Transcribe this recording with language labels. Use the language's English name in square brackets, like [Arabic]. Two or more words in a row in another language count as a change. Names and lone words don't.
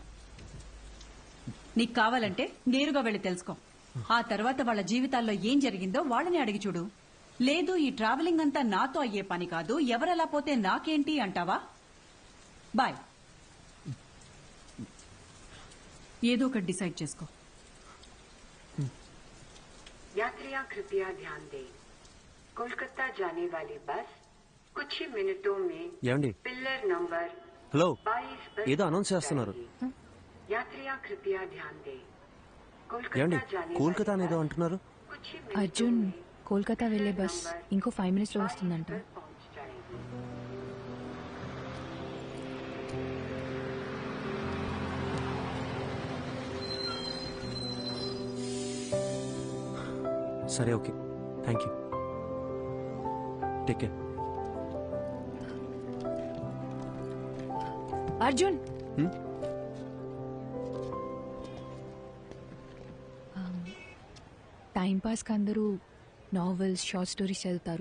[Telugu] నీకు కావాలంటే నేరుగా వెళ్ళి తెలుసుకో. ఆ తర్వాత వాళ్ళ జీవితాల్లో ఏం జరిగిందో వాళ్ళని అడిగి చూడు. లేదు ఈ ట్రావెలింగ్ అంతా నాతో అయ్యే పని కాదు, ఎవరలా పోతే నాకేంటి అంటావా? బాయ్. ఏదో ఒకటి డిసైడ్ చేసుకో. [Hindi] यात्रियां कृपया ध्यान दें, कोलकाता जाने वाली बस कुछ ही मिनटों में [Telugu] ఏమండి? [Hindi] पिलर नंबर [Telugu] హలో, [Hindi] 22 पर [Telugu] ఏదో అనౌన్స్ చేస్తున్నారు. [Hindi] यात्रियां कृपया ध्यान दें, [Telugu] ఏమండి [Hindi] कोलकाता जाने [Telugu] కోల్కతా [Hindi] वाली [Telugu] అనేదో [Hindi] बस [Telugu] అంటున్నారు? [Hindi] कुछ ही मिनटों [Telugu] అర్జున్, [Hindi] में [Telugu] కోల్కతా వెళ్లే బస్ ఇంకో 5 minutes లో [Hindi] 22 [Telugu] వస్తుందంట. [Hindi] पर पहुंच जाएगी. [Telugu] సరే ఓకే, [English] Thank you. Take care. [Telugu] అర్జున్, టైం పాస్ కి అందరూ నావెల్స్, [English] short stories [Telugu] చదువుతారు.